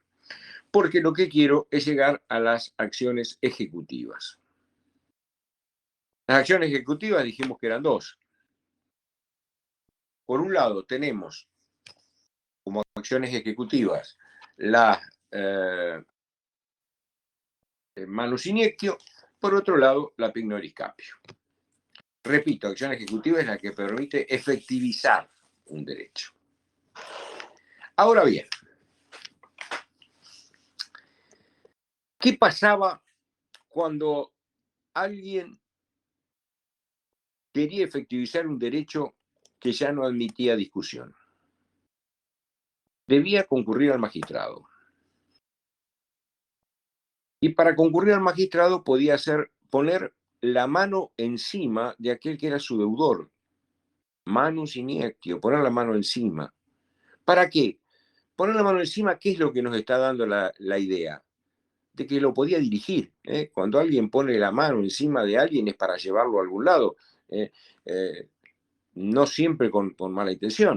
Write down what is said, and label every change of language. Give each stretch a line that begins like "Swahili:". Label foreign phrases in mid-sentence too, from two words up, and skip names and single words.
Spanish: Porque lo que quiero es llegar a las acciones ejecutivas. Las acciones ejecutivas dijimos que eran dos. Por un lado, tenemos como acciones ejecutivas la
Latin: manus iniectio,
Spanish: por otro lado, la
Latin: pignoris capio.
Spanish: Repito, acción ejecutiva es la que permite efectivizar un derecho. Ahora bien, ¿qué pasaba cuando alguien quería efectivizar un derecho que ya no admitía discusión? Debía concurrir al magistrado. Y para concurrir al magistrado podía poner la mano encima de aquel que era su deudor.
Latin: Manus iniectio,
Spanish: poner la mano encima. ¿Para qué? Poner la mano encima, ¿qué es lo que nos está dando la idea? De que lo podía dirigir. Cuando alguien pone la mano encima de alguien es para llevarlo a algún lado. No siempre con mala intención.